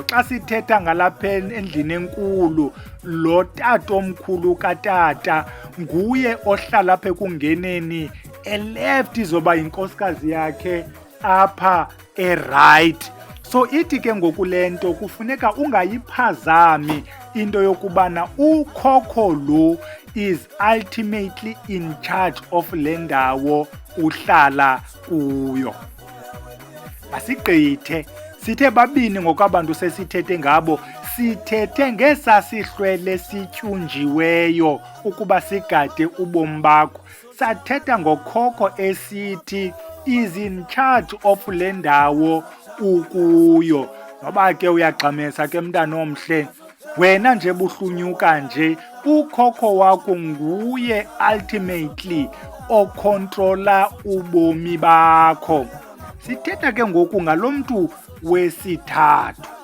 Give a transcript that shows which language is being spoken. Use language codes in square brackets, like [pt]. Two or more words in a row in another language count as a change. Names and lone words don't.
[xh] Xa sithetha ngalapha endlini enkulu, lo tatomkhulu katata nguye ohlala apha ekungeneni eleft, izoba yinkosikazi yakhe apha eright. So ithi ke ngoku le nto kufuneka ungayiphazami into yokubana ukhokho lo [en] is ultimately in charge of [xh] le ndawo uhlala kuyo. Masigqithe, sithe babini ngokwabantu sesithethe ngabo, sithethe ngesasihlwele sityunjiweyo ukuba sigade ubomi bakho. Sathetha ngokhokho esithi [en] is in charge of [xh] le ndawo ukuyo. Noba ke uyagxamesa ke mntana omhle, wena nje buhlunyuka nje, ukhokho wakho nguye ultimately okontrola ubomi bakho. Sithetha ke ngoku ngalo mntu wesithathu.